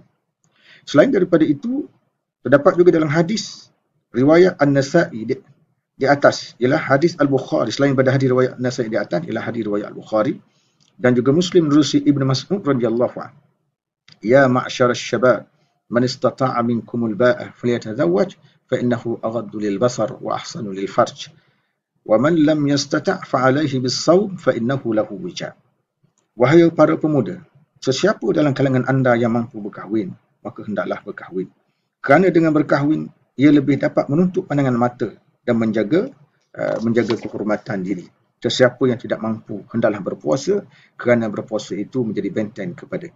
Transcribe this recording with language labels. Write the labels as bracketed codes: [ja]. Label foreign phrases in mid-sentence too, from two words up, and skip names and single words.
[ms] Selain daripada itu, terdapat juga dalam hadis riwayat An-Nasa'i di atas ialah hadis Al-Bukhari. Selain pada hadis riwayat An-Nasa'i di atas ialah hadis riwayat Al-Bukhari dan juga Muslim menerusi Ibnu Mas'ud [ar] رضي الله عنه. يا معشر الشباب من استطاع منكم الباءة فليتزوج فإنه أغض للبصر وأحصن للفرج ومن لم يستطع فعليه بالصوم فإنه له وجاء'. [ms] Wahai para pemuda, sesiapa dalam kalangan anda yang mampu berkahwin, maka hendaklah berkahwin. Kerana dengan berkahwin ia lebih dapat menutup pandangan mata dan menjaga kehormatan diri. Sesiapa yang tidak mampu hendaklah berpuasa, kerana berpuasa itu menjadi benteng kepadanya.